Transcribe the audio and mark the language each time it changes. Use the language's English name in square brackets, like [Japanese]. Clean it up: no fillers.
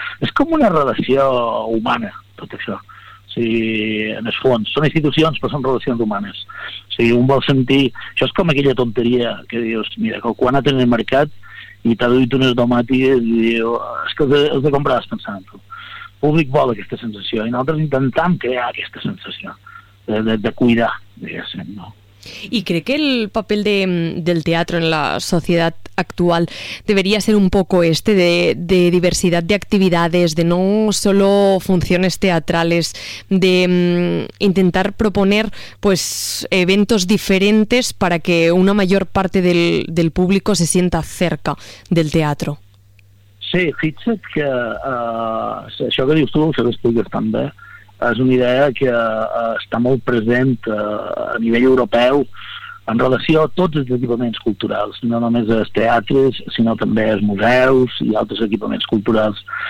[Catalan] És com una relació humana, tot això. O sigui, en el fons, són institucions, però són relacions humanes. O sigui, un vol sentir... Això és com aquella tonteria que dius, mira, que quan ha tenit el mercat i t'ha duit unes tomàtiques i diu, és que has de comprar pensant en tu. El públic vol aquesta sensació i nosaltres intentem crear aquesta sensació. de cuidar, diguéssim, no? I crec que el paper del teatre en la societat actual [Spanish] debería ser un poco este de diversidad de actividades, de no solo funciones teatrales, de intentar proponer pues eventos diferentes para que una mayor parte del público se sienta cerca del teatro. [Catalan] Sí, fixa't que això que dius tu, això que expliques tan bé, és una idea que està molt present a nivell europeu en relació a tots els equipaments culturals, no només als teatres, sinó també als museus i altres equipaments culturals.